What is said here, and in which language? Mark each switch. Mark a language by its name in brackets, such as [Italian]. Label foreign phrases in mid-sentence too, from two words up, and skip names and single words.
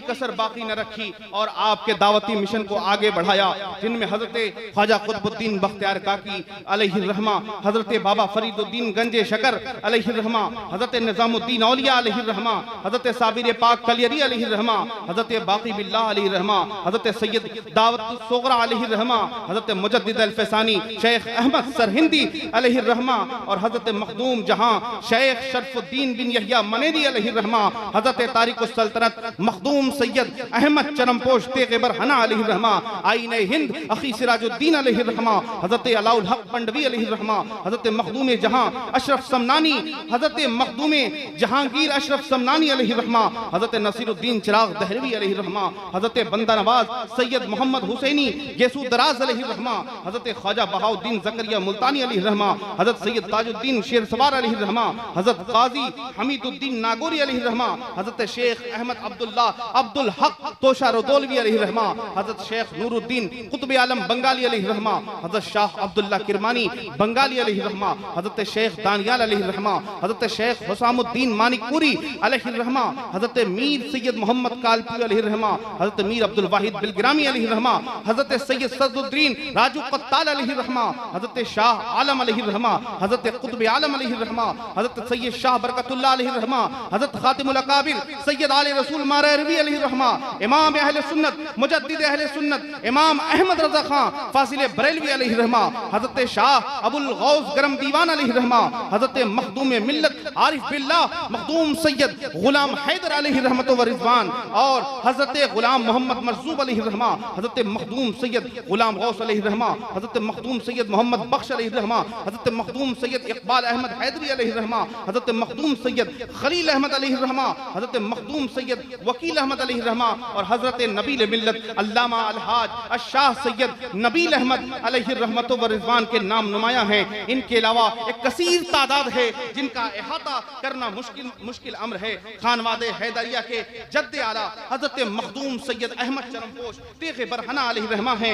[Hindi] कसर बाकी न रखी और आपके दावती मिशन को आगे बढ़ाया, जिनमें हजरत ख्वाजा कुतुबुद्दीन बख्तियार काकी अलैहि रहमा, हजरत बाबा फरीदुद्दीन गंजे शकर अलैहि रहमा, हजरत निजामुद्दीन औलिया अलैहि रहमा, हजरत साबिर पाक कलियरी अलैहि रहमा, हजरत बाकी बिल्लाह अलैहि रहमा, हजरत सैयद दावत सोगरा अलैहि रहमा, हजरत मुजद्दिद अल-फसानी शेख अहमद सरहिंदी अलैहि रहमा और हजरत मखदूम जहां शेख शरफुद्दीन बिन यहिया मनेरी अलैहि रहमा, हजरत तारिक सल्तनत मखदूम सैयद अहमद चरमपोश तेगबर हना अलैहि रहमा, आईने हिंद अखी सिराजुद्दीन अलैहि रहमा, हजरत अलाउल हक पंडवी अलैहि रहमा, हजरत मखदूम जहां अशरफ समनानी, हजरत मखदूम जहांगीर अशरफ समनानी अलैहि रहमा, हजरत नसीरुद्दीन चिराग दहलवी अलैहि रहमा, हजरत बंदा नवाज सैयद मोहम्मद हुसैनी गेसू दराज अलैहि रहमा, हजरत ख्वाजा बहाउद्दीन जकरिया मुल्तानी अलैहि रहमा, हजरत सैयद ताजुद्दीन शेर सवार अलैहि रहमा, हजरत काजी हमीदुद्दीन नागौरी अलैहि रहमा, हजरत शेख अहमद अब्दुल हक तोशा रोदोलवी अलैहि रहमा, हजरत शेख नूरुद्दीन कुतुब आलम बंगाली अलैहि रहमा, हजरत शाह अब्दुल्ला किरमानी बंगाली अलैहि रहमा, हजरत शेख दानियाल अलैहि रहमा, हजरत शेख हुसामुद्दीन मानिकपुरी अलैहि रहमा, हजरत मीर सैयद मोहम्मद कालपी अलैहि रहमा, हजरत मीर अब्दुल वाहिद बिलग्रामी अलैहि रहमा, हजरत सैयद सदरुद्दीन राजू कत्ताल अलैहि रहमा, हजरत शाह आलम अलैहि रहमा, हजरत कुतुब आलम अलैहि रहमा, हजरत सैयद शाह बरकतुल्लाह अलैहि रहमा, हजरत खातिमुल अकाबिर सैयद आले रसूल मारवी अलैहि रहमा, इमाम अहले सुन्नत मुजद्दिद अहले सुन्नत इमाम अहमद रजा खां फासिल बरेलवी अलैहि रहमा, हजरत शाह अबुल गौस गरम दीवान अलैहि रहमा, हजरत मखदूम मिल्लत आरिफ बिल्लाह मखदूम सैयद गुलाम हैदर अलैहि रहमत व रिजवान और हजरत गुलाम मोहम्मद मरजूब अलैहि रहमा, हजरत मखदूम सैयद गुलाम गौस अलैहि रहमा, हजरत मखदूम सैयद मोहम्मद बख्श अलैहि रहमा, हजरत मखदूम सैयद इकबाल अहमद हैदरी अलैहि रहमा, हजरत मखदूम सैयद खलील अहमद अलैहि रहमा, हजरत मखदूम सैयद वकील अहमद अलैहि रहमा और हजरत नबील मिल्लत अल्लामा अलहाज अशाह सैयद नबील अहमद अलैहि रहमत व रिजवान के नाम नुमाया हैं। इनके अलावा एक कसीर तादाद है जिनका इहाता करना मुश्किल अम्र है। खानवादे हैदरिया के जद्दे आला हजरत मखदूम सैयद अहमद चरमपोश तेग़ बरहना अलैहि रहमा हैं।